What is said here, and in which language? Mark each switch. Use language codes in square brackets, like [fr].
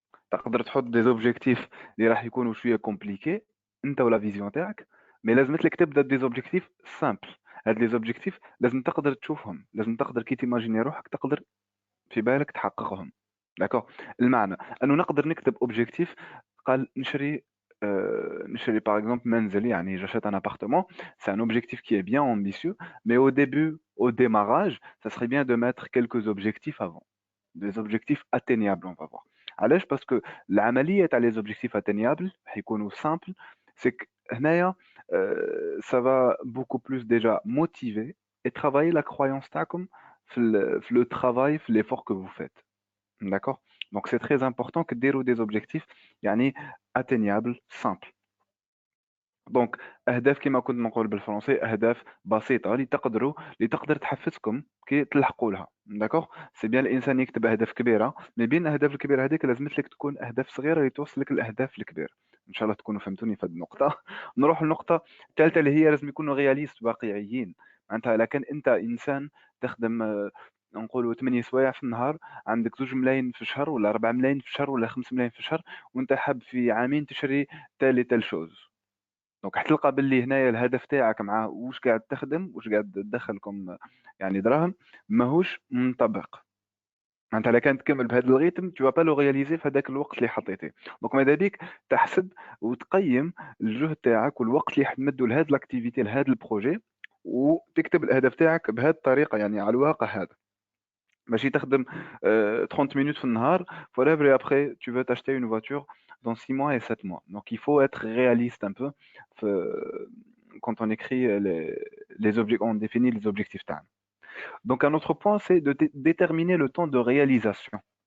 [ar] تقدر تحط دي زوبجيكتيف اللي راح يكونوا شويه كومبليكي انت ولا فيزيون تاعك، مي لازم لك تبدا دي زوبجيكتيف سامبل. هاد لي زوبجيكتيف لازم تقدر تشوفهم، لازم تقدر كي تيماجيني روحك تقدر في بالك تحققهم. داكوغ. المعنى انه نقدر نكتب اوبجيكتيف، قال نشري [fr] par exemple [ar] منزل، يعني [fr] j'achète un appartement. C'est un objectif qui est bien ambitieux, mais au début, au démarrage, ça serait bien de mettre quelques objectifs avant, des objectifs atteignables, on va voir. [ar] علاش؟ [fr] parce que [ar] العملية تاع [fr] les objectifs atteignables [ar] حيكونوا [fr] simples. c'est que [ar] هنايا [fr] ça va beaucoup plus déjà motiver et travailler la croyance [ar] تاعكم في [fr] le travail, [ar] في [fr] l'effort que vous faites. D'accord? Donc c'est très important que [ar] ديروا [fr] des objectifs [ar] يعني [fr] atteignables, simples. [ar] دونك اهداف كما كنت نقول بالفرنسي، اهداف بسيطه اللي تقدر تحفزكم كي تلحقوا لها. داكوغ. سي بيان الانسان يكتب اهداف كبيره، مي بين الاهداف الكبيره هذيك لازمت لك تكون اهداف صغيره اللي توصلك الاهداف الكبيره. ان شاء الله تكونوا فهمتوني في هذه النقطه. نروح للنقطه الثالثه اللي هي لازم يكونوا رياليست، واقعيين. معناتها لكن انت انسان تخدم نقولوا 8 سوايع في النهار، عندك 2 ملايين في الشهر ولا 4 ملايين في الشهر ولا 5 ملايين في الشهر، وانت حاب في عامين تشري [fr] تال شوز. [ar] دونك حتلقى باللي هنايا الهدف تاعك مع واش قاعد تخدم، واش قاعد تدخلكم يعني دراهم، ماهوش منطبق. انت لا كان تكمل بهذا الريتم [fr] تو با لو رياليزي [ar] في هذاك الوقت اللي حطيته. دونك ماذا بيك تحسب وتقيم الجهد تاعك والوقت اللي حتمدوا لهذا الاكتيفيتي لهذا البروجي، وتكتب الاهداف تاعك بهذه الطريقه يعني على الواقع هذا. ماشي تخدم [fr] 30 minutes [ar] في النهار [fr] forever et après tu veux t'acheter une voiture dans 6 mois et 7 mois. Donc il faut être réaliste un peu quand on écrit on définit les objectifs [ar] تاعنا. [fr] Donc un autre point c'est de déterminer le temps de réalisation.